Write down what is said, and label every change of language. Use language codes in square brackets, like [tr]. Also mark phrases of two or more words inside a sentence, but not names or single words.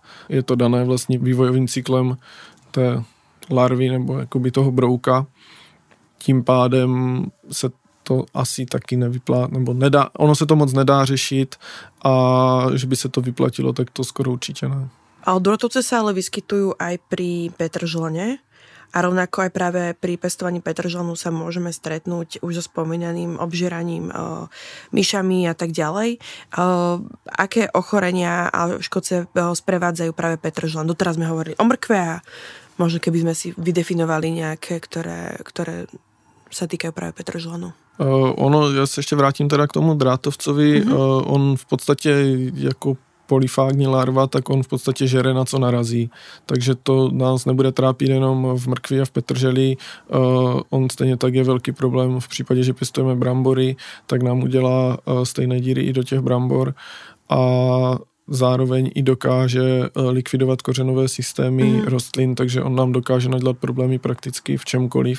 [cs] Je to dané vlastně vývojovým cyklem té larvy nebo jakoby toho brouka. Tím pádem se to asi taky nevyplá, nebo nedá, ono se to moc nedá řešit a že by se to vyplatilo, tak to skoro určitě ne. [sk] A druhotovce sa ale vyskytujú aj pri petržlene a rovnako aj práve pri pestovaní petržlenu sa môžeme stretnúť už so spomínaným obžieraním myšami a tak ďalej. Aké ochorenia a škodce sprevádzajú práve petržlen? Doteraz sme hovorili o mrkve a možno keby sme si vydefinovali nejaké, ktoré sa týkajú práve petržlenu. [cs] Já se ještě vrátím teda k tomu drátovcovi. On v podstatě jako polyfágní larva, tak on v podstatě žere, na co narazí. Takže to nás nebude trápit jenom v mrkvi a v petrželi. On stejně tak je velký problém v případě, že pěstujeme brambory, tak nám udělá stejné díry i do těch brambor a zároveň i dokáže likvidovat kořenové systémy rostlin, takže on nám dokáže nadělat problémy prakticky v čemkoliv.